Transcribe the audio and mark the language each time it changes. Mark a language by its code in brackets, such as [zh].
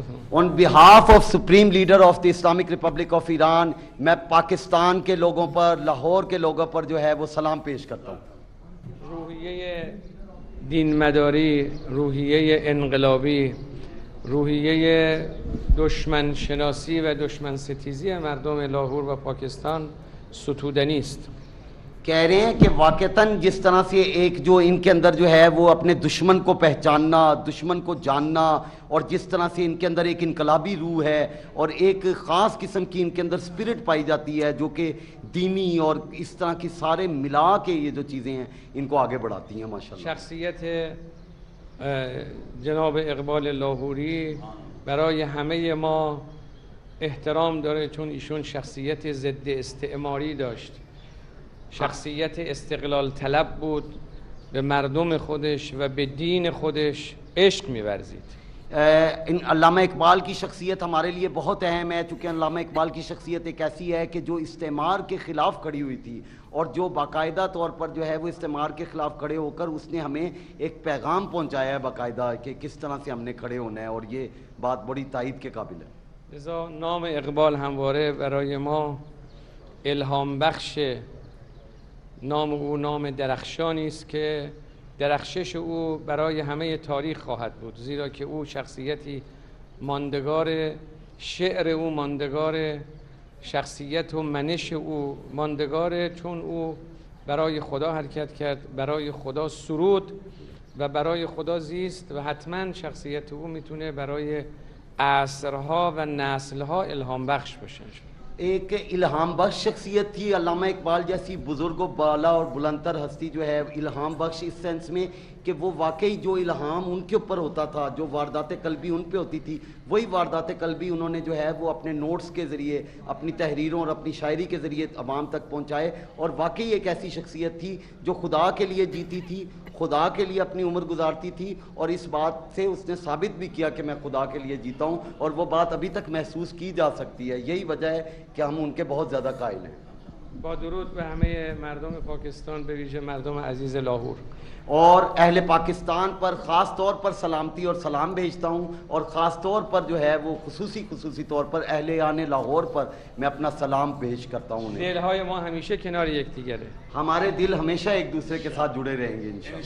[en] On behalf of Supreme Leader of the Islamic Republic of Iran [ur] میں پاکستان کے لوگوں پر، لاہور کے لوگوں پر جو ہے وہ سلام پیش کرتا ہوں. [fa] روحیه دین مداری، روحیه انقلابی، روحیه دشمن شناسی و دشمن ستیزی مردم لاهور و پاکستان ستودنی است. [ur] کہہ رہے ہیں کہ واقعتاً جس طرح سے ایک جو ان کے اندر جو ہے وہ اپنے دشمن کو پہچاننا، دشمن کو جاننا، اور جس طرح سے ان کے اندر ایک انقلابی روح ہے اور ایک خاص قسم کی ان کے اندر اسپرٹ پائی جاتی ہے جو کہ دینی اور اس طرح کی سارے ملا کے یہ جو چیزیں ہیں ان کو آگے بڑھاتی ہیں ماشاءاللہ. [fa] شخصیت جناب اقبال لاهوری برای همه ما احترام داره، چون ایشون شخصیت ضد استعماری داشت، شخصیت استقلال طلب بود، به مردم خودش و به دین خودش عشق می‌ورزید. [ur] علامہ اقبال کی شخصیت ہمارے لیے بہت اہم ہے، چونکہ علامہ اقبال کی شخصیت ایک ایسی ہے کہ جو استعمار کے خلاف کھڑی ہوئی تھی اور جو باقاعدہ طور پر جو ہے وہ استعمار کے خلاف کھڑے ہو کر اس نے ہمیں ایک پیغام پہنچایا ہے باقاعدہ کہ کس طرح سے ہم نے کھڑے ہونا ہے، اور یہ بات بڑی تائید کے قابل ہے. [fa] لذا نام اقبال همواره برای ما الهام بخشه. نام او نام درخشانی است که درخشش او برای همه تاریخ خواهد بود، زیرا که او شخصیتی ماندگار، شعر او ماندگار، شخصیت و منش او ماندگاره، چون او برای خدا حرکت کرد، برای خدا سرود و برای خدا زیست و حتما شخصیت او میتونه برای عصرها و نسلها الهام بخش باشه. [ur] ایک الہام بخش شخصیت تھی علامہ اقبال جیسی بزرگ و بالا اور بلندتر ہستی جو ہے الہام بخش اس سینس میں کہ وہ واقعی جو الہام ان کے اوپر ہوتا تھا، جو واردات قلبی ان پہ ہوتی تھی، وہی واردات قلبی انہوں نے جو ہے وہ اپنے نوٹس کے ذریعے، اپنی تحریروں اور اپنی شاعری کے ذریعے عوام تک پہنچائے. اور واقعی ایک ایسی شخصیت تھی جو خدا کے لیے جیتی تھی، خدا کے لیے اپنی عمر گزارتی تھی، اور اس بات سے اس نے ثابت بھی کیا کہ میں خدا کے لیے جیتا ہوں، اور وہ بات ابھی تک محسوس کی جا سکتی ہے. یہی وجہ ہے کہ ہم ان کے بہت زیادہ قائل ہیں. [fa] با درود به همه مردم پاکستان، به ویژه مردم عزیز لاهور. [ur] اور اہل پاکستان پر خاص طور پر سلامتی اور سلام بھیجتا ہوں، اور خاص طور پر جو ہے وہ خصوصی طور پر اہل لاہور پر میں اپنا سلام پیش کرتا ہوں. [fa] دلهای ما همیشه کنار یکدیگره. [ur] ہمارے دل ہمیشہ ایک دوسرے کے ساتھ جڑے رہیں گے انشاءاللہ.